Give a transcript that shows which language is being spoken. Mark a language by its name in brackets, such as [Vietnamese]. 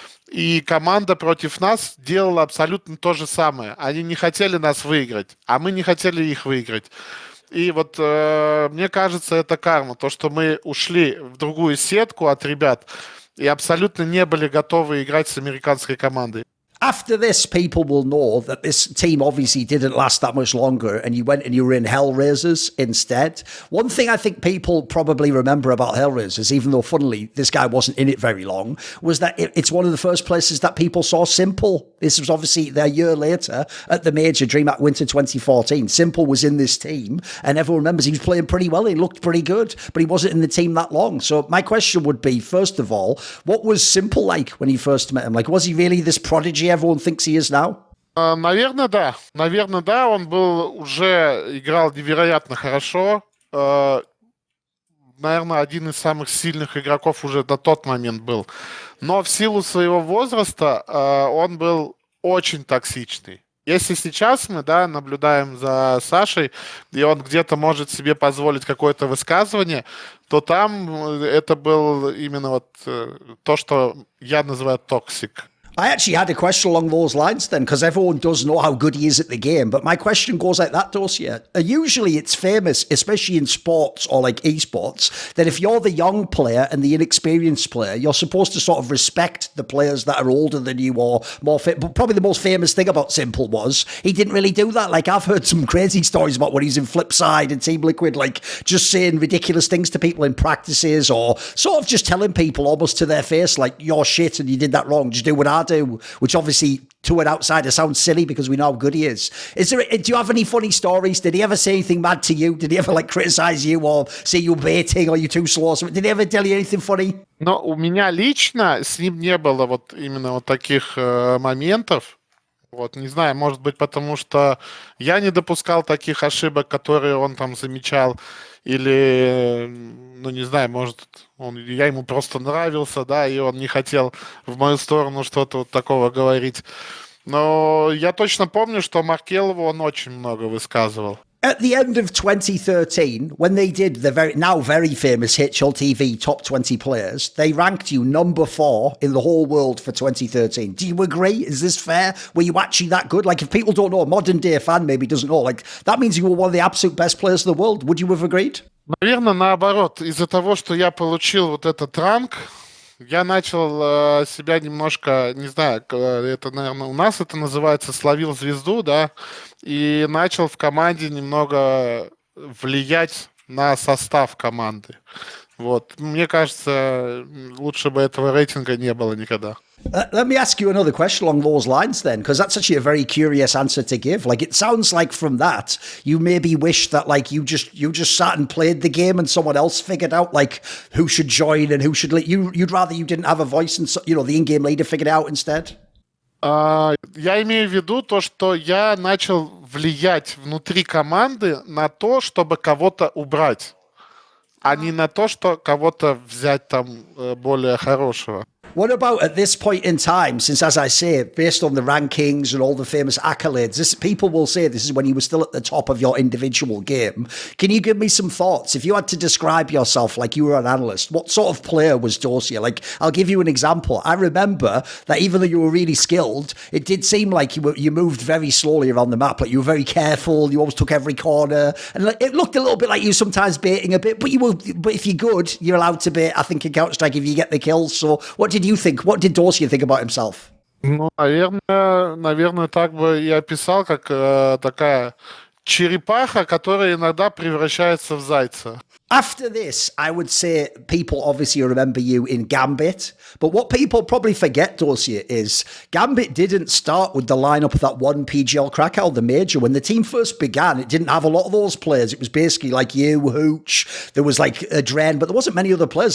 [Russian] И команда против нас делала абсолютно то же самое. Они не хотели нас выиграть, а мы не хотели их выиграть. И мне кажется, это карма. То, что мы ушли в другую сетку от ребят, и абсолютно не были готовы играть с американской командой. [English] After this, people will know that this team obviously didn't last that much longer, and you went and you were in Hellraisers instead. One thing I think people probably remember about Hellraisers, even though, funnily, this guy wasn't in it very long, was that it's one of the first places that people saw Simple. This was obviously a year later at the major Dreamhack Winter 2014. Simple was in this team, and everyone remembers he was playing pretty well. He looked pretty good, but he wasn't in the team that long. So my question would be, first of all, what was Simple like when you first met him? Like, was he really this prodigy everyone thinks he is now? [Russian] Наверное, да. Наверное, да. Он играл невероятно хорошо. Наверное, один из самых сильных игроков уже на тот момент был. Но в силу своего возраста он был очень токсичный. Если сейчас мы, наблюдаем за Сашей, и он где-то может себе позволить какое-то высказывание, то там это был именно то, что я называю токсик. [English] I actually had a question along those lines then, because everyone does know how good he is at the game. But my question goes like that, Dosia. Usually it's famous, especially in sports or like esports, that if you're the young player and the inexperienced player, you're supposed to sort of respect the players that are older than you or more fit. But probably the most famous thing about Simple was he didn't really do that. Like I've heard some crazy stories about when he's in Flipside and Team Liquid, like just saying ridiculous things to people in practices or sort of just telling people almost to their face, like, you're shit and you did that wrong. Just do what I do, which obviously to an outsider sounds silly because we know how good he is. Do you have any funny stories? Did he ever say anything mad to you? Did he ever like criticize you or say you baiting or you too slow? Did he ever tell you anything funny? [Russian] Но у меня лично с ним не было вот именно вот таких моментов. Вот, не знаю, может быть, потому что я не допускал таких ошибок, которые он там замечал, или, ну, не знаю, может, я ему просто нравился, да, и он не хотел в мою сторону что-то вот такого говорить. Но я точно помню, что Маркелову он очень много высказывал. [English] At the end of 2013, when they did the very famous HLTV top 20 players, they ranked you number 4 in the whole world for 2013. Do you agree? Is this fair? Were you actually that good? Like, if people don't know, a modern day fan maybe doesn't know, like, that means you were one of the absolute best players in the world. Would you have agreed? [Russian] Наверное, наоборот. Из-за того, что я получил вот этот ранг, я начал себя немножко, не знаю, это, наверное, у нас это называется «словил звезду», да, и начал в команде немного влиять на состав команды. Вот. Мне кажется, лучше бы этого рейтинга не было никогда. [English] Let me ask you another question along those lines then, because that's actually a very curious answer to give. Like, it sounds like from that, you maybe wish that like you just sat and played the game and someone else figured out like who should join and who should you'd rather you didn't have a voice and the in-game leader figured it out instead? [Russian] Я имею в виду то, что я начал влиять внутри команды на то, чтобы кого-то убрать, а не на то, что кого-то взять там более хорошего. [English] What about at this point in time, since, as I say, based on the rankings and all the famous accolades, people will say this is when you were still at the top of your individual game. Can you give me some thoughts? If you had to describe yourself like you were an analyst, what sort of player was Dosia? Like, I'll give you an example. I remember that even though you were really skilled, it did seem like you moved very slowly around the map. Like, you were very careful. You always took every corner. And it looked a little bit like you sometimes baiting a bit, but if you're good, you're allowed to bait, I think, in Counter-Strike if you get the kills. So what did you think? What did Dosia think about himself? [Russian] Ну, наверное, так бы я описал, как такая черепаха, которая иногда превращается в зайца. [English] After this, I would say people obviously remember you in Gambit, but what people probably forget, Dosia, is Gambit didn't start with the lineup of that one PGL Krakow, the major. When the team first began, it didn't have a lot of those players. It was basically like you, Hooch, there was like AdreN, but there wasn't many other players.